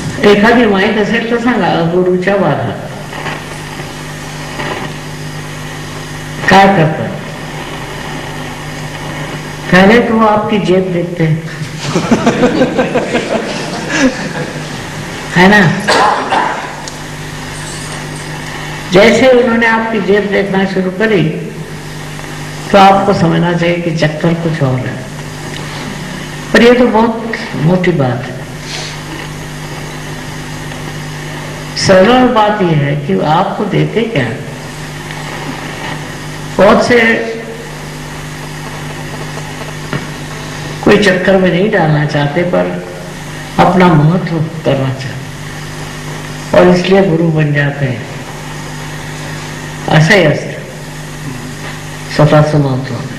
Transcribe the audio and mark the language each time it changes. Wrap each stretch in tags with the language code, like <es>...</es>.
<mr>एखादी माहित असेल तर सांगा. गुरुच्या बाधा काय करतात?</mr> <hi>पहले तो वो आपकी जेब देखते हैं, है ना. जैसे उन्होंने आपकी जेब देखना शुरू करी तो आपको समझना चाहिए कि चक्कर कुछ और है. पर ये तो बहुत मोटी बात है. सरल बात यह है कि आपको देते क्या. बहुत से कोई चक्कर में नहीं डालना चाहते पर अपना महत्व करना चाहते और इसलिए गुरु बन जाते हैं.</hi> <mr>असं ही असतं स्वतःचं महत्व.</mr>